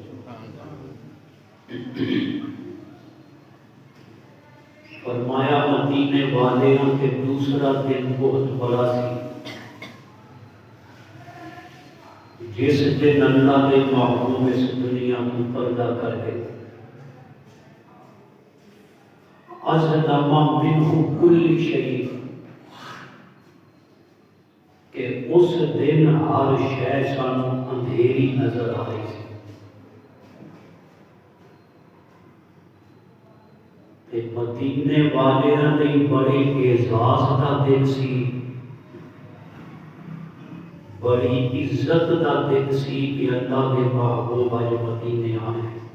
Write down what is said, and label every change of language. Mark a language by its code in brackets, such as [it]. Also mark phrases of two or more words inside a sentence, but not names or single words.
[pa] فرمایا مدینے والیاں کے دوسرا دن بہت بڑا سی [ur] جس دن اللہ کے محبوب اس دنیا کو پردہ کر گئے۔ [ar] اظلم منہ کل شیء، [pa] کہ اس دن ہر شے سانو اندھیری نظر آ رہی سی۔ مدینے والیاں لئی بڑے اعزاز کا دن سی، بڑی عزت کا دن سی کہ اللہ کے محبوب اج مدینے آئے۔